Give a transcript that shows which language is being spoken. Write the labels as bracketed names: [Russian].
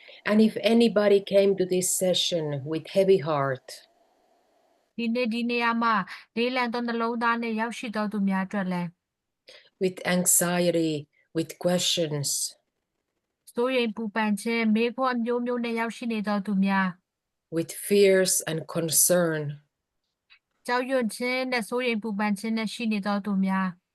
[English] And if anybody came to this session with heavy heart, [Burmese] ဒီနေ့ဒီနေရာမှာလေးလံသောနှလုံးသားနဲ့ရောက်ရှိတော်သူများအတွက်လည်း [English] with anxiety, with questions, [Burmese] စိုးရိမ်ပူပန်ခြင်းမေးခွန်းအမျိုးမျိုးနဲ့ရောက်ရှိနေတော်သူများ [English] with fears and concern, [Burmese] ကြောက်ရွံ့ခြင်းနဲ့စိုးရိမ်ပူပန်ခြင်းနဲ့ရှိနေတော်သူများ